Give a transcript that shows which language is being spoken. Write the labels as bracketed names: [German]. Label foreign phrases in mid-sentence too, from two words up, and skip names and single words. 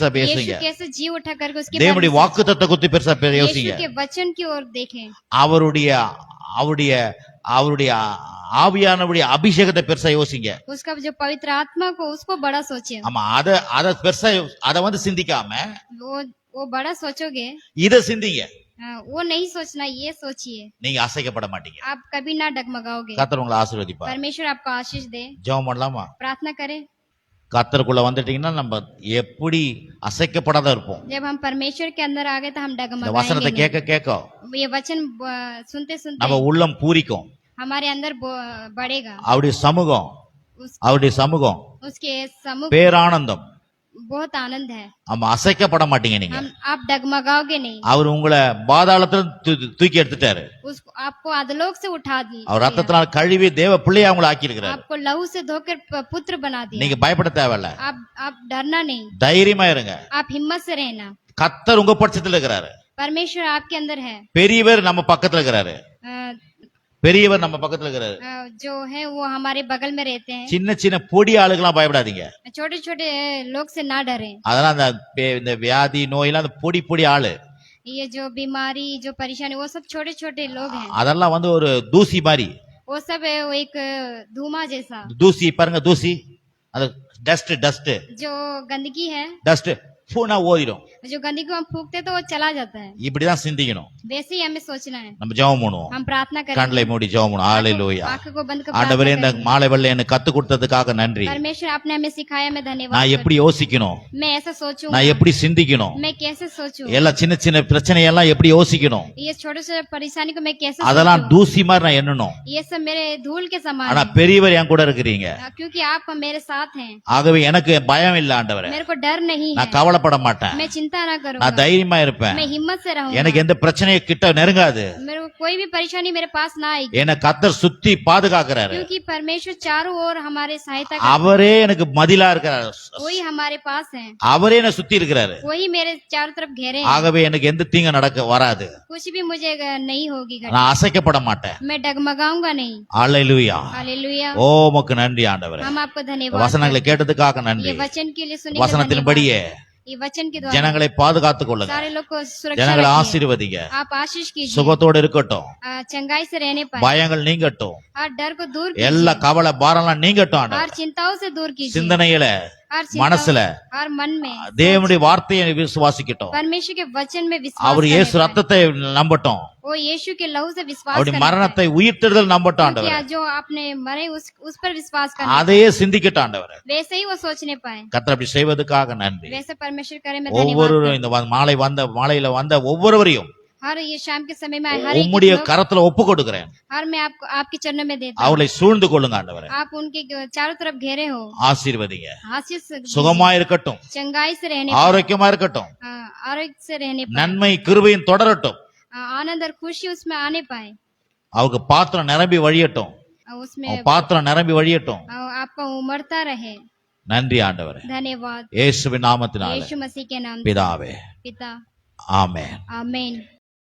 [Hindi] यीशु [Tamil] பேசுங்க, [Hindi] कैसे जी उठा करके उसके बारे [Tamil] தேவனுடைய [Hindi] में [Tamil] வாக்குத்தத்தத்தை குறித்து பெருசா [Hindi] सोचे। [Tamil] யோசிங்க, [Hindi] यीशु के वचन की ओर देखें, [Tamil] அவருடைய அவருடைய அவருடைய ஆவியானவருடைய அபிஷேகத்தை பெருசா யோசிங்க. [Hindi] उसका जो पवित्र आत्मा को उसको बड़ा सोचे। [Tamil] ஆமா, அத பெருசா அத வந்து சிந்திக்காம [Hindi] वो बड़ा सोचोगे, [Tamil] இத சிந்திங்க, [Hindi] वो नहीं सोचना, ये सोचिए, [Tamil] நீங்க அசைக்கப்பட மாட்டீங்க. [Hindi] आप कभी ना डगमगाओगे। [Tamil] கர்த்தர் உங்களை ஆசீர்வதிப்பார். [Hindi] परमेश्वर आपको आशीष दे। [Tamil] ஜெபம் பண்ணலாமா? [Hindi] प्रार्थना करें। [Tamil] கர்த்தருக்குள்ள வந்துட்டீங்கன்னா நம்ம எப்படி அசைக்கப்படாத இருப்போம். [Hindi] जब हम परमेश्वर के अंदर आ गए तो हम [Tamil] இந்த வசனத்தை [Hindi] डगमगाएंगे [Tamil] கேட்க கேட்க [Hindi] नहीं। ये वचन सुनते सुनते [Tamil] நம்ம உள்ளம் பூரிக்கும். [Hindi] हमारे अंदर बढ़ेगा। [Tamil] அவருடைய சமூகம், அவருடைய சமூகம் [Hindi] उसके सम्मुख [Tamil] பேரானந்தம். [Hindi] बहुत आनंद है। [Tamil] ஆமா, அசைக்கப்பட மாட்டீங்க நீங்க. [Hindi] आप डगमगाओगे नहीं। [Tamil] அவர் உங்களை பாதாளத்துல தூக்கி எடுத்துட்டாரு. [Hindi] उसको आपको अधलोक से उठा दी, [Tamil] அவர் ரத்தத்தினால் கழுவி தேவ பிள்ளையா உங்களை ஆக்கி இருக்கிறாரு. [Hindi] आपको लहू से धोकर पुत्र बना दिया। [Tamil] நீங்க பயப்பட தேவையில்ல, [Hindi] आप डरना नहीं, [Tamil] தைரியமா இருங்க. [Hindi] आप हिम्मत से रहना। [Tamil] கர்த்தர் உங்க பட்சத்துல இருக்கிறாரு. [Hindi] परमेश्वर आपके अंदर है। [Tamil] பெரியவர் நம்ம பக்கத்துல இருக்கிறாரு, अ, பெரியவர் நம்ம பக்கத்துல இருக்கிறாரு. [Hindi] जो है वो हमारे बगल में रहते हैं। [Tamil] சின்ன சின்ன பொடி ஆளுக்கெல்லாம் பயப்படாதீங்க. [Hindi] छोटे छोटे लोग से ना डरें। [Tamil] அதெல்லாம் இந்த வியாதி நோயெல்லாம் அந்த பொடி பொடி ஆளு, [Hindi] ये जो बीमारी जो परेशानी वो सब छोटे छोटे लोग हैं। [Tamil] அதெல்லாம் வந்து ஒரு தூசி மாதிரி. [Hindi] वो सब वो एक धुआं जैसा, [Tamil] தூசி பாருங்க, தூசி, அது [English] dust dust [Hindi] जो गंदगी है, [Tamil] டஸ்ட் பூனா ஓதிடும். [Hindi] जो गंदगी को हम फूकते तो वो चला जाता है। [Tamil] இப்படிதான் சிந்திக்கணும். [Hindi] वैसे ही हमें सोचना है। [Tamil] நம்ம ஜெபம் பண்ணுவோம், [Hindi] हम प्रार्थना करें, [Tamil] கண்களை மூடி ஜெபம் பண்ணுவோம். ஹalleluya. [Hindi] आंखों को बंद कर [Tamil] ஆண்டவரே, இந்த [Hindi] प्रार्थना [Tamil] மாலை வேளையில எனக்கு கத்து கொடுத்ததுக்காக நன்றி. [Hindi] करें। परमेश्वर आपने हमें सिखाया, मैं धन्यवाद [Tamil] நான் எப்படி யோசிக்கணும், [Hindi] करती हूँ। मैं ऐसा सोचूं, [Tamil] நான் எப்படி சிந்திக்கணும், [Hindi] मैं कैसे सोचूं, [Tamil] எல்லா சின்ன சின்ன பிரச்சனையெல்லாம் எப்படி யோசிக்கணும், [Hindi] ये छोटे छोटे परेशानी को मैं कैसे [Tamil] அதெல்லாம் [Hindi] सोचूं? [Tamil] தூசி மாதிரி நான் எண்ணணும். [Hindi] ये सब मेरे धूल के समान [Tamil] ஆனா [Hindi] है, [Tamil] பெரியவர் என் கூட இருக்கிறீங்க. [Hindi] क्योंकि आप मेरे साथ हैं। [Tamil] ஆகவே எனக்கு பயம் இல்ல ஆண்டவரே, [Hindi] मेरे को डर नहीं है, [Tamil] நான் கவலைப்பட மாட்டேன். [Hindi] मैं चिंता चिंता ना करूंगा, [Tamil] நான் தைரியமா இருப்பேன். [Hindi] मैं हिम्मत से रहूंगा, [Tamil] எனக்கு எந்த பிரச்சனையும் கிட்ட நெருங்காது. [Hindi] मेरे को कोई भी परेशानी मेरे पास ना आएगी, [Tamil] என்னை கர்த்தர் சுத்தி பாதுகாக்கிறாரு. [Hindi] क्योंकि परमेश्वर चारों ओर हमारे सहायता [Tamil] அவரே எனக்கு மதிலா இருக்கிறாரு. [Hindi] वही हमारे पास है, [Tamil] அவரே என்னை சுத்தி இருக்கிறாரு. [Hindi] वही मेरे चारों तरफ घेरे हैं। [Tamil] ஆகவே எனக்கு எந்த தீங்கு நடக்க வராது. [Hindi] कुछ भी मुझे नहीं होगी घटना, [Tamil] நான் அசைக்கப்பட மாட்டேன். [Hindi] मैं डगमगाऊंगा नहीं। [Tamil] அல்லேலூயா. [Hindi] हालेलुया, [Tamil] ஓ உமக்கு நன்றி ஆண்டவரே. [Hindi] हम आपको धन्यवाद [Tamil] வசனங்களை கேட்டதுக்காக [Hindi] करते हैं। [Tamil] நன்றி. [Hindi] ये वचन के लिए सुनने के लिए [Tamil] வசனத்தின்படியே [Hindi] धन्यवाद। ये वचन के द्वारा [Tamil] ஜனங்களை பாதுகாத்துக் கொள்ளுங்க. [Hindi] सारे लोग को सुरक्षा [Tamil] ஜனங்களை [Hindi] रखिए, [Tamil] ஆசீர்வதிங்க. [Hindi] आप आशीष कीजिए, [Tamil] சுகத்தோடு இருக்கட்டும். [Hindi] चंगाई से रहने पाए, [Tamil] பயங்கள் நீங்கட்டும். [Hindi] हर डर को दूर [Tamil] எல்லா [Hindi] कीजिए, [Tamil] कवலை பாரம்லாம் நீங்கட்டும் [Hindi] हर [Tamil] ஆண்டவரே. [Hindi] चिंताओं से दूर कीजिए, [Tamil] சிந்தனையில [Hindi] हर [Tamil] மனசுல [Hindi] हर मन में [Tamil] தேவனுடைய வார்த்தையை விசுவாசிக்கட்டும். [Hindi] परमेश्वर के वचन में विश्वास [Tamil] அவர் [Hindi] करने [Tamil] இயேசு [Hindi] पाए। [Tamil] ரத்தத்தை நம்பட்டும். [Hindi] वो यीशु के लहू से विश्वास [Tamil] அவருடைய [Hindi] करने [Tamil] மரணத்தை உயிர்த்தெழுதல் நம்பட்டும் [Hindi] पाए। [Tamil] ஆண்டவரே. [Hindi] क्या जो आपने मरे उस पर विश्वास करना, [Tamil] அதையே சிந்திக்கட்டும் ஆண்டவரே. [Hindi] वैसे ही वो सोचने पाए। [Tamil] கர்த்தர் அப்படி செய்வதற்காக நன்றி. [Hindi] वैसे परमेश्वर करे, मैं धन्यवाद [Tamil] ஒவ்வொருவரும் இந்த மாலையில வந்த ஒவ்வொருவரையும் [Hindi] हर ये शाम के समय में हर एक [Tamil] உம்முடைய [Hindi] लोग, [Tamil] கரத்துல ஒப்பு கொடுக்கிறேன். [Hindi] हर मैं आपको आपके चरणों में देता हूँ, [Tamil] அவளை சூழ்ந்து கொள்ளுங்க ஆண்டவரே. [Hindi] आप उनके चारों तरफ घेरे हो, [Tamil] ஆசீர்வதிங்க. [Hindi] आशीष से दीजिए, [Tamil] சுகமா இருக்கட்டும். [Hindi] चंगाई से रहने [Tamil] ஆரோக்கியமா இருக்கட்டும். [Hindi] आरोग्य से रहने पाए, [Tamil] நன்மை கிருபையும் தொடரட்டும். [Hindi] आनंद और खुशी उसमें आने पाए, [Tamil] அவங்க பாத்திரம் நிரம்பி வழியட்டும். [Hindi] उसमें [Tamil] அவங்க பாத்திரம் நிரம்பி வழியட்டும். [Hindi] आपका उमड़ता रहे। [Tamil] நன்றி ஆண்டவரே. [Hindi] धन्यवाद [Tamil] இயேசுவின் நாமத்தினாலே [Hindi] यीशु मसीह के नाम से, [Tamil] பிதாவே. [Hindi] पिता, [Tamil] ஆமென். [Hindi] आमीन।